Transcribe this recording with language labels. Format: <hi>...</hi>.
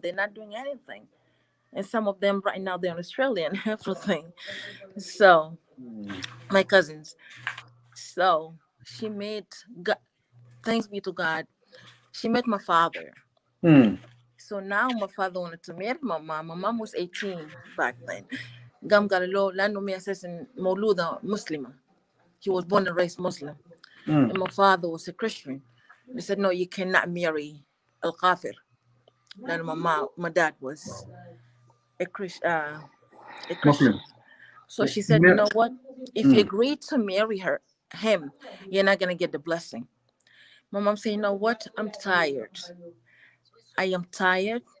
<en>They're not doing anything. And some of them right now they're in Australia and everything. So mm, my cousins. So she made God, thanks be to God, she met my father. mm, So now my father wanted to marry my mom. My mom was 18 back then.</en> <ar>قام قال له لأنه أمي أساسا مولودة مسلمة.</ar> <en>He was born and raised Muslim. mm, And my father was a Christian. They said, no, you cannot marry al-Kafir. Then my dad was a Christian. a Christian. Muslim. So she said, you Yeah. know what? If you Mm. agree to marry him, you're not gonna get the blessing. My mom said, you know what? I'm tired. I am tired.</en>